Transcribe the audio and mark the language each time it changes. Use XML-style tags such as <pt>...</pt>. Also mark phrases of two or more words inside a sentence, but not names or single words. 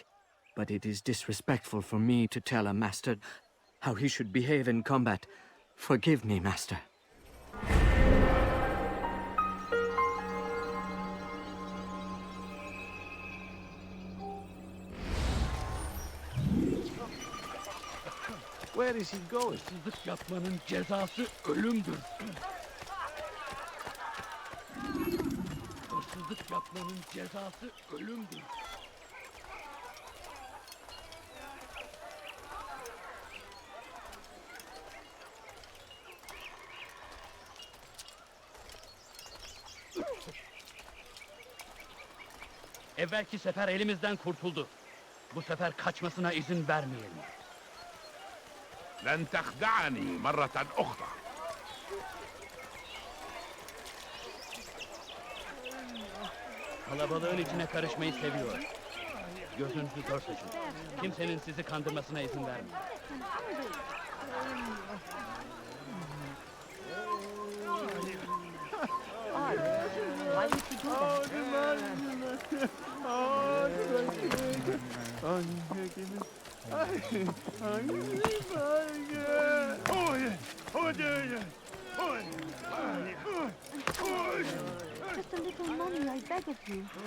<en>But it is disrespectful for me to tell a master how he should behave in combat. Forgive me, master. Where is he going?</en> <tr>Hırsızlık yapmanın cezası ölümdür. Hırsızlık yapmanın cezası ölümdür. Evvelki sefer elimizden kurtuldu. Bu sefer kaçmasına izin vermeyelim.</tr> <ar>لن تخدعني مرة أخرى.</ar> <tr>Kalabalığın içine karışmayı seviyor. Gözünüzü dört açın. Kimsenin sizi kandırmasına izin vermeyin.</tr> <en>Why would you do Just a little money, I beg of you.</en>